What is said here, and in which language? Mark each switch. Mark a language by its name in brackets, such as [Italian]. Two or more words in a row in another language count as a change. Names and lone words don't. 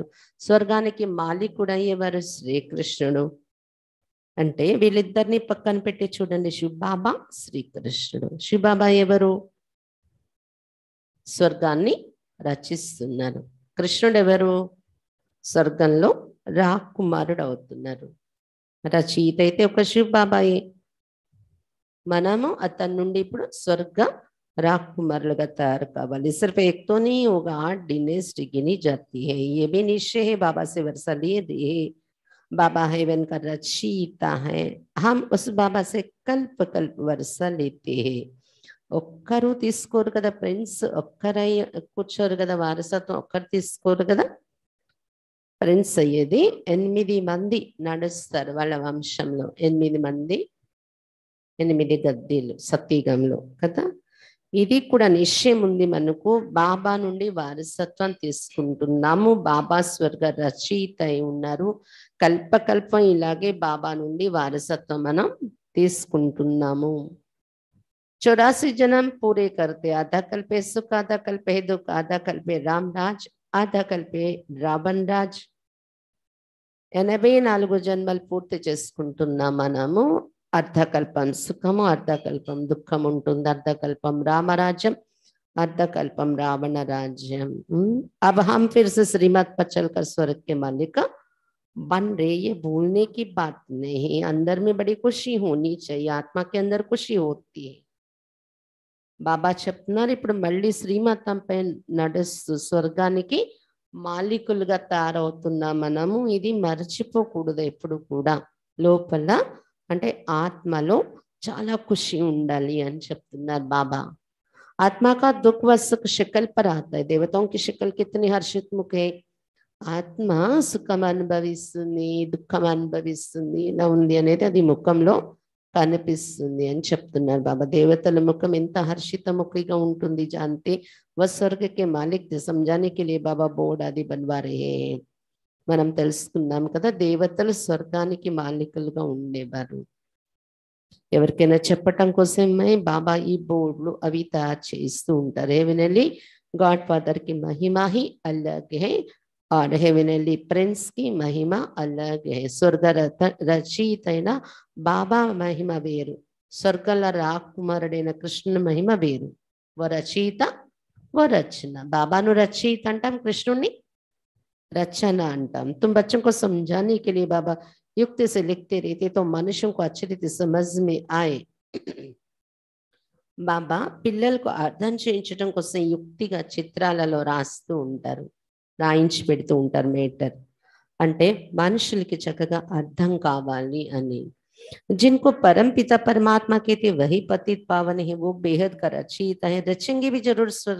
[Telugu] స్వర్గానికి మాలికుడు అయ్యేవారు శ్రీకృష్ణుడు. అంటే వీళ్ళిద్దరిని పక్కన పెట్టి చూడండి, శివబాబా, శ్రీకృష్ణుడు. శివబాబా ఎవరు? స్వర్గాన్ని రచిస్తున్నారు. కృష్ణుడు ఎవరు? స్వర్గంలో రాకుమారుడు అవుతున్నారు. రచయిత అయితే ఒక శివబాబాయే. మనము అతని నుండి ఇప్పుడు స్వర్గ రాజకుమార్ తయార్ కావాలి। [Hindi] सिर्फ एक तो नहीं होगा, 8 डिनेस्टी गिनी जाती है। ये भी निश्चय है बाबा से वर्षा लिए दिए। बाबा हेवन का रचयिता है, हम उस बाबा से कल्प कल्प वर्षा लेते हैं। [Telugu] ఒక్కరు తీసుకోరు కదా ఫ్రెండ్స్, ఒక్కరై కూర్చోరు కదా, వారసత్వం ఒక్కరు తీసుకోరు కదా. ఫ్రెండ్స్ అయ్యేది 8 మంది నడుస్తారు వాళ్ళ వంశంలో. 8 మంది, 8 గద్దీలు సత్యుగంలో కదా. ఇది కూడా నిశ్చయం ఉంది మనకు, బాబా నుండి వారసత్వం తీసుకుంటున్నాము. బాబా స్వర్గ రచయిత అయి ఉన్నారు. కల్పకల్పం ఇలాగే బాబా నుండి వారసత్వం మనం తీసుకుంటున్నాము. [Hindi] 84 जन्म पूरे करते, आधा कल्पे सुख, आधा कल्पे दुख, आधा कल्पे राम राज, आधा कल्पे रावण राज. [Telugu] 84 జన్మలు పూర్తి చేసుకుంటున్నాం మనము. అర్ధకల్పం సుఖము, అర్ధకల్పం దుఃఖం ఉంటుంది, అర్ధకల్పం రామరాజ్యం, అర్ధకల్పం రావణ राज्यम। [Hindi] अब हम फिर से श्रीमत पर चलकर स्वर्ग के मालिक बन रहे, ये भूलने की बात नहीं। अंदर में बड़ी खुशी होनी चाहिए, आत्मा के अंदर खुशी होती है। [Telugu] బాబా చెప్తున్నారు, ఇప్పుడు మళ్ళీ శ్రీమతంపై నడుస్తూ స్వర్గానికి మాలికులుగా తయారవుతున్నాం మనము. ఇది మర్చిపోకూడదు ఎప్పుడు కూడా. లోపల అంటే ఆత్మలో చాలా ఖుషి ఉండాలి అని చెప్తున్నారు బాబా। [Hindi] आत्मा का दुख व सुख शिकल पर आता है। देवताओं की शिकल कितनी हर्षित मुख है। [Telugu] ఆత్మ సుఖం అనుభవిస్తుంది, దుఃఖం అనుభవిస్తుంది, ఇలా ఉంది అనేది అది ముఖంలో కనిపిస్తుంది అని చెప్తున్నారు బాబా। దేవతల ముఖం ఎంత హర్షితముఖిగా ఉంటుంది [Hindi] जानते, वह स्वर्ग के मालिक थे। समझाने के लिए बाबा बोर्ड आदि बनवा रहे हैं। [Telugu] మనం తెలుసుకున్నాం కదా, దేవతలు స్వర్గానికి మాలికలుగా ఉండేవారు। ఎవరికైనా చెప్పటం కోసమే బాబా ఈ బోర్డులు అవి తయారు చేస్తూ ఉంటారు। [English] heavenly God Father [Hindi] की महिमा ही अलग है और [English] heavenly prince [Hindi] की महिमा अलग है। [Telugu] स्वर्ग రచయిత అయిన బాబా మహిమ వేరు, స్వర్గల రాకుమారుడైన కృష్ణుని మహిమ వేరు। ఓ రచయిత ఓ రచన। బాబాను రచయిత అంటాం, కృష్ణుని రచన అంటాం। [Hindi] तुम बच्चों को समझाने के लिए बाबा युक्ति से लिखते रहते तो मनुष्यों को अच्छी रीति समझ में आए। [Telugu] బాబా పిల్లలకు అర్థం చేయించడం కోసం యుక్తిగా చిత్రాలలో రాస్తూ ఉంటారు, రాయించి పెడుతూ ఉంటారు మేటర్। అంటే మనుషులకి చక్కగా అర్థం కావాలి అని। [Hindi] जिनको परम पिता परमात्मा कहते वही पतित पावन है, वो बेहद का रचयिता है, रचेंगे भी जरूर स्वर्ग।